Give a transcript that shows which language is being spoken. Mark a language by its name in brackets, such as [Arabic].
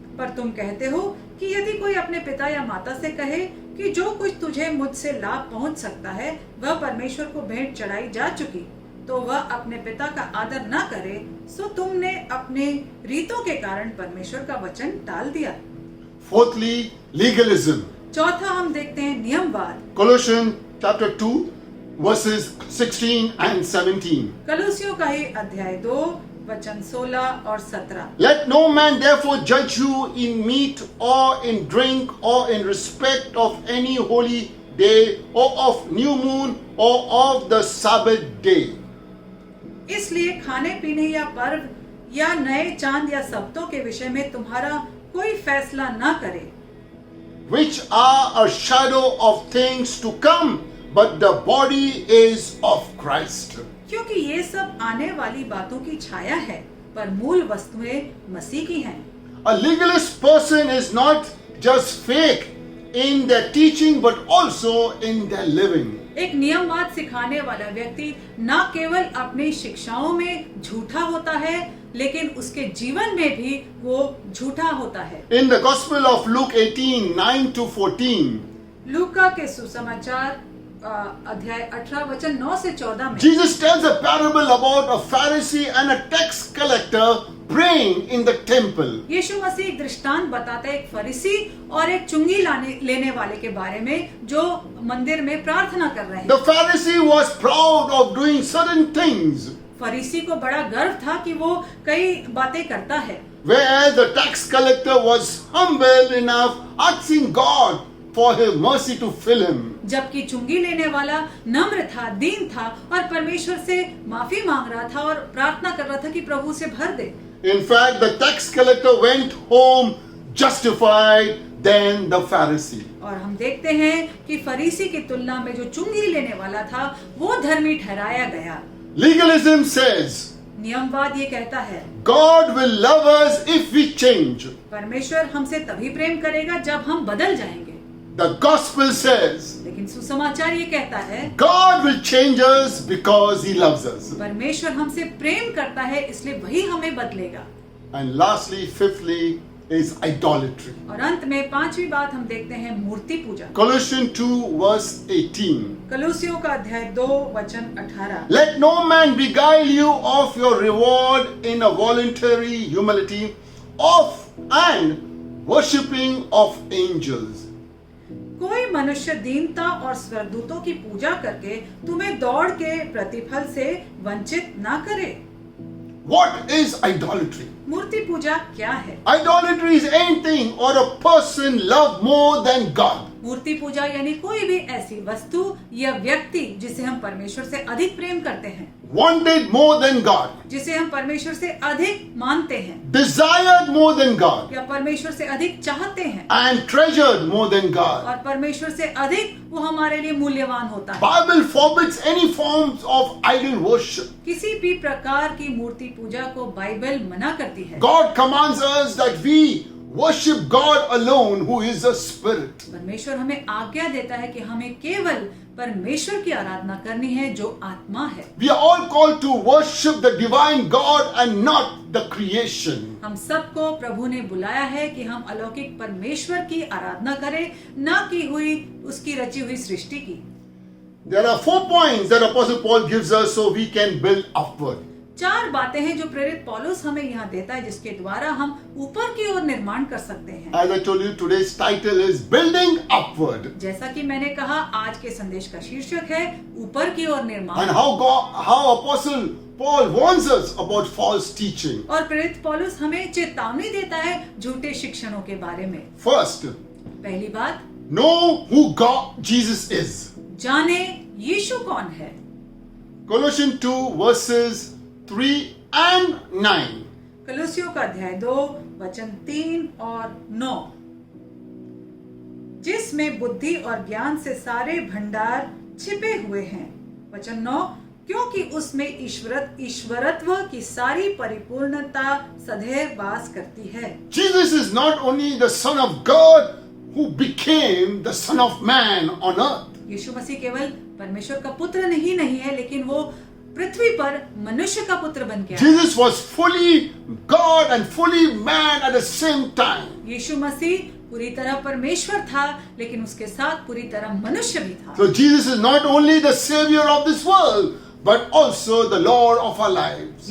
[Hindi] पर तुम कहते हो कि यदि कोई अपने पिता या माता से कहे कि जो कुछ तुझे मुझसे लाभ पहुंच सकता है वह परमेश्वर को भेंट चढ़ाई जा चुकी, तो वह अपने पिता का आदर न करे, सो तुमने अपने रीतों के कारण परमेश्वर का वचन टाल दिया। [English] Fourthly, legalism. [Hindi] चौथा हम देखते हैं नियमवाद। [English] Colossians chapter 2, verses 16 and 17. [Hindi] कलुसियों का ही अध्याय 2 वचन 16 और 17। [English] Let no man therefore judge you in meat or in drink or in respect of any holy day or of new moon or of the Sabbath day. [Hindi] इसलिए खाने पीने या पर्व या नए चांद या सब्तों के विषय में तुम्हारा कोई फैसला न करे, [English] which are a shadow of things to come, but the body is of Christ. [Hindi] क्योंकि ये सब आने वाली बातों की छाया है, पर मूल वस्तुएं मसीह की हैं। [English] A legalist person is not just fake in their teaching, but also in their living. [Hindi] एक नियमवाद सिखाने वाला व्यक्ति न केवल अपनी शिक्षाओं में झूठा होता है, लेकिन उसके जीवन में भी वो झूठा होता है। [English] In the Gospel of Luke 18, 9 to 14, [Hindi] लूका के सुसमाचार अध्याय 18 वचन 9 से 14 में [English] Jesus tells a parable about a Pharisee and a tax collector praying in the temple. [Hindi] यीशु मसीह एक दृष्टांत बताता है एक फरीसी और एक चुंगी लेने वाले के बारे में जो मंदिर में प्रार्थना कर रहे हैं। [English] The Pharisee was proud of doing certain things, [Hindi] फरीसी को बड़ा गर्व था कि वो कई बातें करता है, [English] whereas the tax collector was humble enough, asking God for His mercy to fill him. [Hindi] जबकि चुंगी लेने वाला नम्र था, दीन था और परमेश्वर से माफी मांग रहा था और प्रार्थना कर रहा था कि प्रभु से भर दे। [English] In fact, the tax collector went home justified than the Pharisee. [Hindi] और हम देखते हैं कि फरीसी की तुलना में जो चुंगी लेने वाला था वो धर्मी ठहराया गया। [English] Legalism says, [Hindi] नियमवाद ये कहता है [English] God will love us if we change. [Hindi] परमेश्वर हमसे तभी प्रेम करेगा जब हम बदल जाएंगे, [English] The gospel says, [Hindi] लेकिन सुसमाचार ये कहता है [English] God will change us because He loves us. [Hindi] परमेश्वर हमसे प्रेम करता है इसलिए वही हमें बदलेगा। [English] And lastly, fifthly, is idolatry. [Hindi] और अंत में पांचवी बात हम देखते हैं मूर्ति पूजा। [English] Colossians 2, verse 18. [Hindi] कलुसियों का अध्याय 2 वचन 18। [English] Let no man beguile you of your reward in a voluntary humility of and worshipping of angels. [Hindi] कोई मनुष्य दीनता और स्वर्गदूतों की पूजा करके तुम्हें दौड़ के प्रतिफल से वंचित ना करे। [English] What is idolatry? [Hindi] मूर्ति पूजा क्या है? [English] Idolatry is anything or a person loved more than God. [Hindi] मूर्ति पूजा यानी कोई भी ऐसी वस्तु या व्यक्ति जिसे हम परमेश्वर से अधिक प्रेम करते हैं, [English] Wanted more than God. [Hindi] जिसे हम परमेश्वर से अधिक मानते हैं [English] Desired more than God. [Hindi] या परमेश्वर से अधिक चाहते हैं [English] And treasured more than God. [Hindi] और परमेश्वर से अधिक वो हमारे लिए मूल्यवान होता है। [English] Bible forbids any forms of idol worship. [Hindi] किसी भी प्रकार की मूर्ति पूजा को बाइबल मना करती है। [English] God commands us that we worship God alone, who is a spirit. [Hindi] परमेश्वर हमें आज्ञा देता है कि हमें केवल परमेश्वर की आराधना करनी है जो आत्मा है। [English] We are all called to worship the divine God and not the creation. [Hindi] हम सबको प्रभु ने बुलाया है कि हम अलौकिक परमेश्वर की आराधना करें, न की हुई उसकी रची हुई सृष्टि की। [English] There are 4 points that Apostle Paul gives us so we can build upward. [Hindi] 4 बातें हैं जो प्रेरित पौलुस हमें यहाँ देता है, जिसके द्वारा हम ऊपर की ओर निर्माण कर सकते हैं। [English] As I told you, today's title is Building Upward. [Hindi] जैसा कि मैंने कहा, आज के संदेश का शीर्षक है ऊपर की ओर निर्माण। [English] And how Apostle Paul warns us about false teaching. [Hindi] और प्रेरित पौलुस हमें चेतावनी देता है झूठे शिक्षणों के बारे में। [English] First, [Hindi] पहली बात, [English] know who God Jesus is. [Hindi] जाने यीशु कौन है। [English] Colossians 2 verses 3 and 9. [Hindi] कलुसियों का अध्याय 2 वचन 3 और 9, जिसमें बुद्धि और ज्ञान से सारे भंडार छिपे हुए हैं। वचन 9, क्योंकि उसमें ईश्वरत्व की सारी परिपूर्णता सदैव वास करती है। [English] Jesus is not only the Son of God who became the Son of Man on earth. [Hindi] यीशु मसीह केवल परमेश्वर का पुत्र नहीं है, लेकिन वो पृथ्वी पर मनुष्य का पुत्र बन के आया। [English] Jesus was fully God and fully man at the same time. [Hindi] यीशु मसीह पूरी तरह परमेश्वर था, लेकिन उसके साथ पूरी तरह मनुष्य भी था। [English] So Jesus is not only the Savior of this world, but also the Lord of our lives.